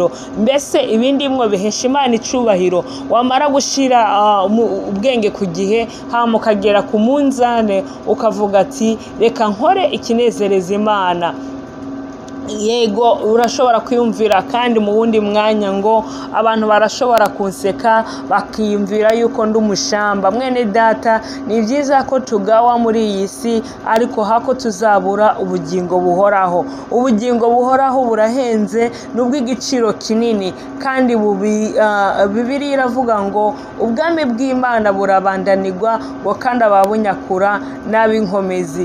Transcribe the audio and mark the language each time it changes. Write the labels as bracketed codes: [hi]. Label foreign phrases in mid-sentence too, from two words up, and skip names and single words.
[rn] Mbese ibi ndimwo bihesha Imana icubahiro? Wamara gushira ubwenge ku gihe, hama ukagera ku munzane ukavuga ati reka nkore ikinezereza Imana. Yego, urashobora kwiyumvira kandi mu wundi mwanya ngo abantu barashobora kunseka bakiyumvira yuko ndi umushamba. Mwene data, ni byiza ko tugawa muri iyi si, ariko hako tuzabura ubugingo buhoraho. Ubugingo buhoraho burahenze, n'ubw'igiciro kinini, kandi Bibiliya iravuga ngo ubwami bw'Imana burabandanirwa, ngo kandi ababunyakura n'ab'inkomezi.